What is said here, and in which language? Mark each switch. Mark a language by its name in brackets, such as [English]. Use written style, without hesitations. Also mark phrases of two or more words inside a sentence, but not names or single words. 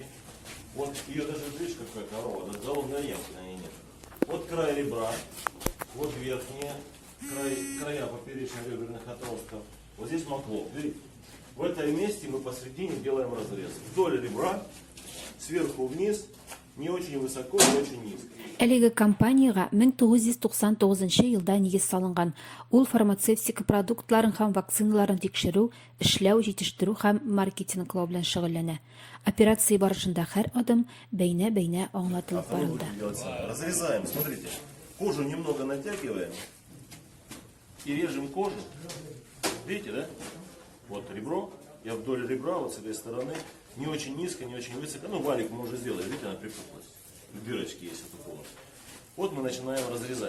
[Russian] Вот ее даже видишь, какая корова, да, голодной ямки на ней нет. Вот край ребра, вот верхние, края поперечно-реберных отростков. Вот здесь маклок. Видите? В этом месте мы посередине делаем разрез. Вдоль ребра, сверху вниз, не очень высоко, не очень низко. [Tatar] Әлеге компанияга 1999 елда нигез салынган. Ул фармацевтика продуктларын һәм вакциналарын тикшерү, эшләү, җитештерү һәм маркетинглау белән шөгыльләнә. Операция барышында һәр адым бәйнә-бәйнә аңлатылып барылды. [Russian] Разрезаем, смотрите. Кожу немного натягиваем и режем кожу. Видите, да? Вот ребро. Я вдоль ребра, вот с этой стороны. Не очень низко, не очень высоко. Ну, валик мы уже сделали. Видите, она припухлась. Дырочки есть эту полностью. Вот мы начинаем разрезать.